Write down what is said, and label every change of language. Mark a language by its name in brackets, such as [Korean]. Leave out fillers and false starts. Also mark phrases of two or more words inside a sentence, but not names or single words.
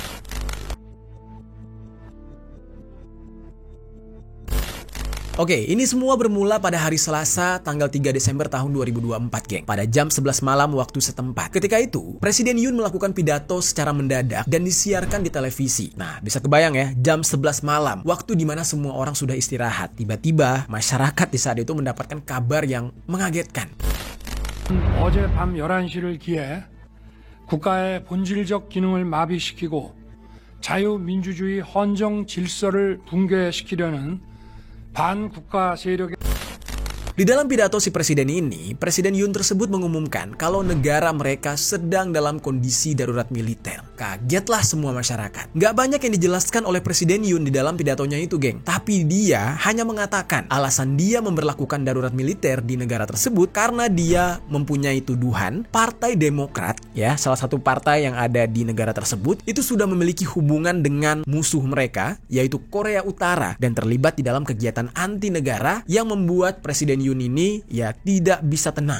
[Indonesian] Oke, ini semua bermula pada hari Selasa, tanggal 3 Desember tahun 2024, geng. Pada jam 11 malam waktu setempat. Ketika itu, Presiden Yoon melakukan pidato secara mendadak dan disiarkan di televisi. Nah, bisa kebayang ya, jam 11 malam, waktu dimana semua orang sudah istirahat. Tiba-tiba, masyarakat di saat itu mendapatkan kabar yang mengagetkan. [Korean] 어제 밤 11시를 기해 국가의 본질적 기능을 마비시키고 자유민주주의 헌정 질서를 붕괴시키려는 반국가 세력의 [Indonesian] Di dalam pidato si presiden ini, Presiden Yoon tersebut mengumumkan kalau negara mereka sedang dalam kondisi darurat militer. Kagetlah semua masyarakat. Nggak banyak yang dijelaskan oleh Presiden Yoon di dalam pidatonya itu, geng. Tapi dia hanya mengatakan alasan dia memberlakukan darurat militer di negara tersebut karena dia mempunyai tuduhan Partai Demokrat, ya, salah satu partai yang ada di negara tersebut, itu sudah memiliki hubungan dengan musuh mereka, yaitu Korea Utara, dan terlibat di dalam kegiatan anti negara yang membuat Presiden Yoon ini ya tidak bisa tenang.